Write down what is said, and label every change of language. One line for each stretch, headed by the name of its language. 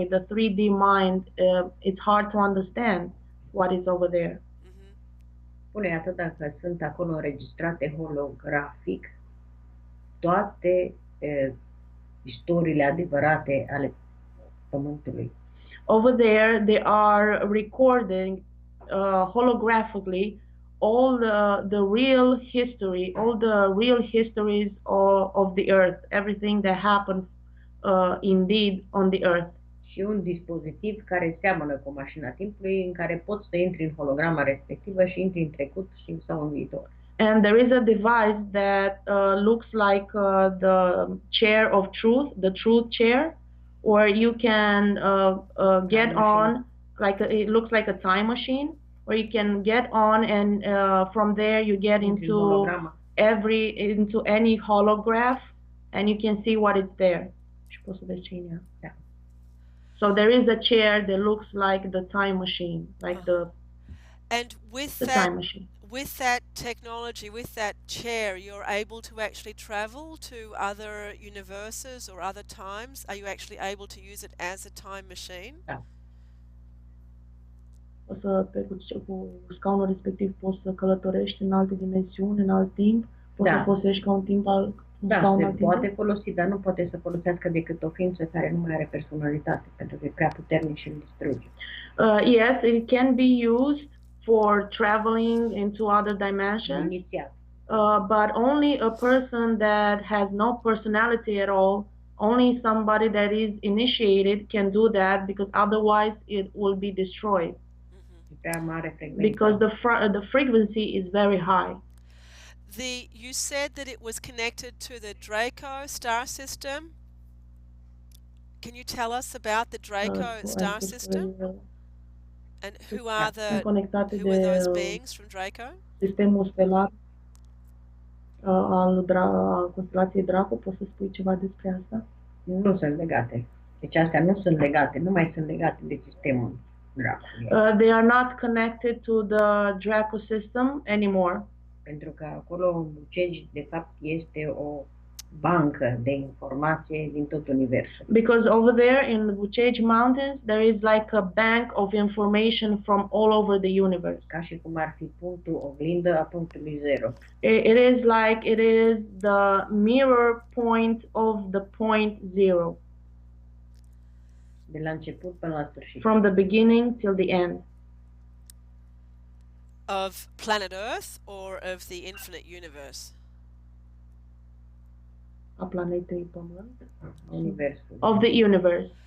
English: With a 3D mind, it's hard to understand what is over there.
Romanian: Spune atâta că sunt acolo înregistrate holografic toate istoriile adevărate ale Pământului.
English: Over there, they are recording holographically all the real history, all the real histories of the earth, everything that happened indeed on the earth.
Romanian: Și un dispozitiv care seamănă cu mașina timpului, în care poți să intri în holograma respectivă și intri în trecut sau în viitor.
English: And there is a device that looks like the chair of truth, the truth chair, where you can get on, it looks like a time machine, where you can get on and from there you get into any holograph and you can see what is there.
Romanian: Și poți să vezi ce e în ea. Da.
English: So there is a chair that looks like the time machine, like and with the time machine. With that technology, with that chair, you're able to actually travel to other universes or other times? Are you actually able to use it as a time machine?
Romanian: Da. O să cu scaunul respectiv poți să călătorești în alte dimensiuni, în alt timp, poți să folosești ca un timp al se poate folosi, dar nu poate să folosească decât o ființă care nu mai are personalitate, pentru că e prea puternic și îl distruge.
English: Yes, it can be used for traveling into other dimensions, but only a person that has no personality at all, only somebody that is initiated can do that, because otherwise it will be destroyed. Because the frequency is very high. You said that it was connected to the Draco star system. Can you tell us about the Draco star system? And who are those beings from Draco? Sistemul stelar al constelației Draco, poți să spui ceva despre asta?
Romanian: Nu sunt legate. Deci astea nu sunt legate, nu mai sunt legate de sistemul Draco.
English: They are not connected to the Draco system anymore.
Romanian: Pentru că acolo în Bucegi, de fapt, este o bancă de informație din tot universul.
English: Because over there in the Bucegi Mountains, there is like a bank of information from all over the universe.
Romanian: Ca și cum ar fi punctul oglindă a punctului zero.
English: It is like it is the mirror point of the point zero.
Romanian: De la început până la sfârșit.
English: From the beginning till the end. Of planet Earth or of the infinite universe?
Romanian: A planetei Pământ. Universul.
English: Of the universe.